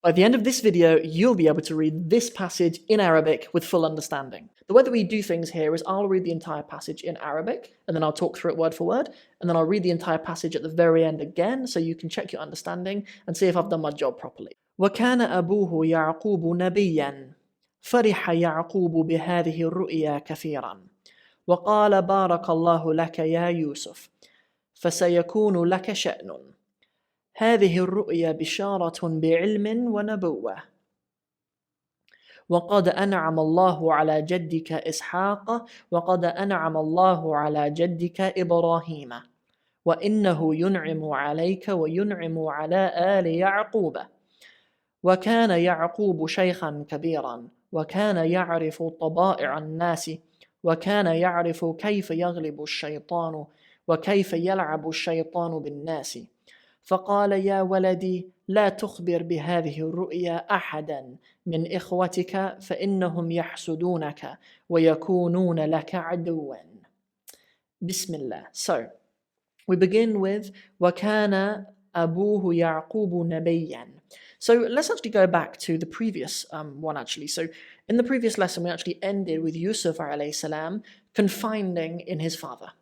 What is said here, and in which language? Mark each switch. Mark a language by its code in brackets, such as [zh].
[en] By the end of this video, you'll be able to read this passage in Arabic with full understanding. The way that we do things here is I'll read the entire passage in Arabic, and then I'll talk through it word for word, and then I'll read the entire passage at the very end again, so you can check your understanding and see if I've done my job properly. [ar] وَكَانَ أَبُوهُ يَعْقُوبُ نَبِيًّا فَرِحَ يَعْقُوبُ بِهَذِهِ الرُّؤْيَا كَثِيرًا وَقَالَ بَارَكَ اللَّهُ لَكَ يَا يُوسُف فَسَيَكُونُ لَكَ شَأْنٌ هذه الرؤيا بشارة بعلم ونبوة وقد أنعم الله على جدك إسحاق وقد أنعم الله على جدك إبراهيم وإنه ينعم عليك وينعم على آل يعقوب وكان يعقوب شيخا كبيرا وكان يعرف طبائع الناس وكان يعرف كيف يغلب الشيطان وكيف يلعب الشيطان بالناس فقال يا ولدي لا تخبر بهذه الرؤيا أحدا من إخوتك فإنهم يحسدونك ويكونون لك عدوا. Bismillah. [en] So, we begin with [ar] وَكَانَ أَبُوهُ يَعْقُوبُ نَبِيًّا. [en] So let's actually go back to the previous one actually. So in the previous lesson, we actually ended with Yusuf alayhi salam confiding in his father.